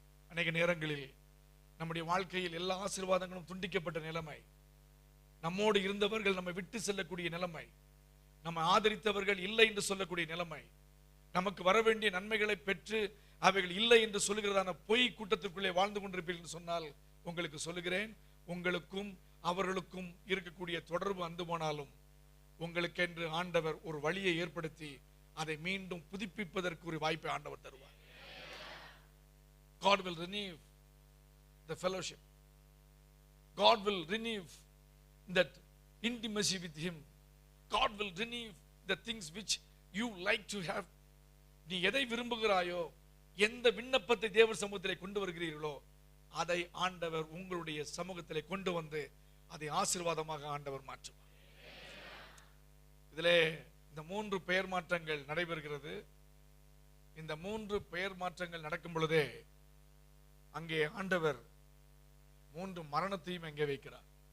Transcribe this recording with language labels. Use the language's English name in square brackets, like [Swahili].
[Tamil] அநேக நேரங்களில் நம்முடைய வாழ்க்கையில் எல்லா ஆசீர்வாதங்களும் துண்டிக்கப்பட்ட நிலைமை, நம்மோடு இருந்தவர்கள் நம்மை விட்டு செல்லக்கூடிய நிலைமை, நம்ம ஆதரித்தவர்கள் இல்லை என்று சொல்லக்கூடிய நிலைமை, நமக்கு வர வேண்டிய நன்மைகளை பெற்று அவைகள் இல்லை என்று சொல்லுகிறதான பொய் கூட்டத்திற்குள்ளே வாழ்ந்து கொண்டிருப்பீர்கள் என்று சொன்னால் உங்களுக்கு சொல்லுகிறேன், உங்களுக்கும் அவர்களுக்கும் இருக்கக்கூடிய தொடர்பு அந்து போனாலும் உங்களுக்கென்று ஆண்டவர் ஒரு வழியை ஏற்படுத்தி அதை மீண்டும் புதுப்பிப்பதற்கு ஒரு வாய்ப்பை ஆண்டவர் தருவார். [English] God will renew the fellowship. God will renew that intimacy with him. God will renew the things which you like to have. [Tamil] நீ எதை விரும்புகிறாயோ, எந்த விண்ணப்பத்தை தேவ சமூகத்திலே கொண்டு வருகிறீர்களோ, அதை ஆண்டவர் உங்களுடைய சமூகத்திலே கொண்டு வந்து அதை ஆசீர்வாதமாக ஆண்டவர் மாற்றுவார். இதிலே இந்த 3 பெயர் மாற்றங்கள் நடைபெறுகிறது. இந்த 3 பெயர் மாற்றங்கள் நடக்கும் பொழுதே அங்கே ஆண்டவர் 3 மரணத்தையும் அங்கே வைக்கிறார்.